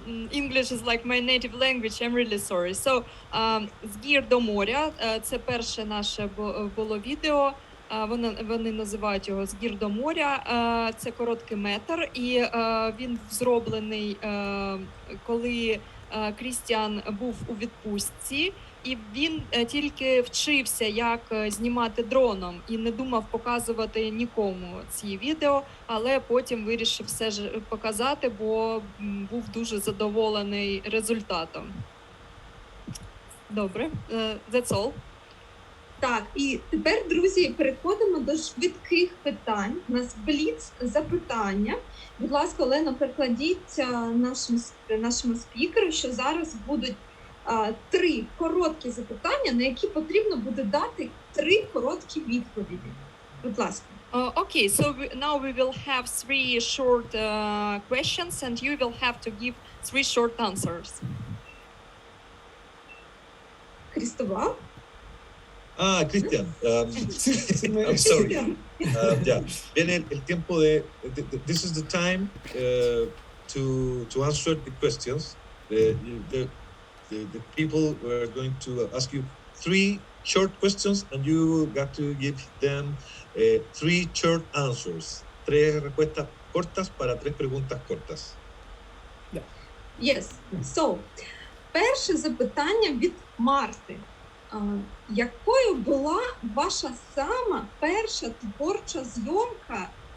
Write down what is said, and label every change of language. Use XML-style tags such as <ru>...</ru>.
<en>English is like my native language. I'm really sorry.</en> <uk>So, з гір до моря. Це перше наше було відео. Вони називають його «З гір до моря». Це короткий метр, і він зроблений, коли Крістіан був у відпустці, і він тільки вчився, як знімати дроном, і не думав показувати нікому ці відео, але потім вирішив все ж показати, бо був дуже задоволений результатом. Добре,</uk> <en>that's all.</en> <uk>Так, і тепер, друзі, переходимо до швидких питань. У нас бліц запитання. Будь ласка, Олено, перекладіть нашому спікеру, що зараз будуть 3 короткі запитання, на які потрібно буде дати 3 короткі відповіді. Будь ласка.</uk> <en>Okay, so now we will have 3 short questions, and you will have to give 3 short answers. Cristóbal? Cristian, I'm sorry.</en> <es>Ya, viene el tiempo de</es> <en>this is the time to answer the questions. The people are going to ask you 3 short questions, and you got to give them 3 short answers.</en> <es>3 respuestas cortas para 3 preguntas cortas.</es> <en>Yes.</en> <uk>So, перше запитання від Марти. Якою була ваша сама перша творча зйомка?</uk>